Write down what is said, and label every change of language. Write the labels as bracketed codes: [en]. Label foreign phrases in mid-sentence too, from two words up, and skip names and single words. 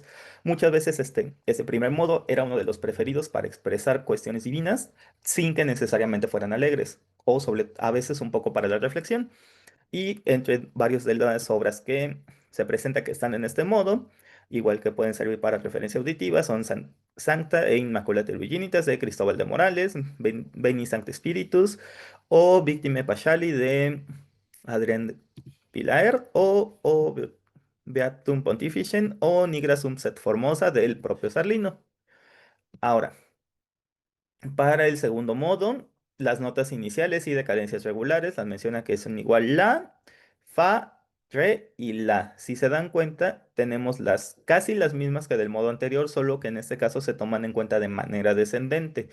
[es] Muchas veces ese primer modo era uno de los preferidos para expresar cuestiones divinas sin que necesariamente fueran alegres, o sobre, a veces un poco para la reflexión. Y entre varias de las obras que se presenta que están en este modo, igual que pueden servir para referencia auditiva, son Sancta e Immaculate Virginitas de Cristóbal de Morales, Veni Sancte Spiritus o Victime Paschali de Adrien Pilaer o Beatum Pontificem o Nigra Sumpset Formosa del propio Sarlino. Ahora, para el segundo modo, las notas iniciales y de cadencias regulares las menciona que son igual la, fa, re y la. Si se dan cuenta, tenemos casi las mismas que del modo anterior, solo que en este caso se toman en cuenta de manera descendente.